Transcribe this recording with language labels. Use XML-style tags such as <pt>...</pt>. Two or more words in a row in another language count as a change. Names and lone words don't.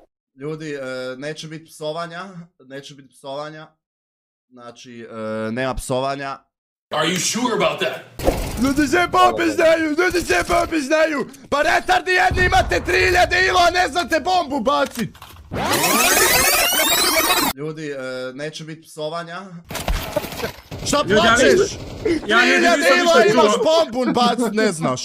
<hr>Ljudi, neće biti psovanja, znači, nema psovanja.</hr> <en>Are you sure about that?</en> <hr>Ljudi se bombe znaju, pa retardi jedni imate 3000 ilo, a ne znate bombu bacit. Ljudi, neće biti psovanja. Šta plačeš? 3000 ilo imaš bombu bacit, ne znaš.</hr>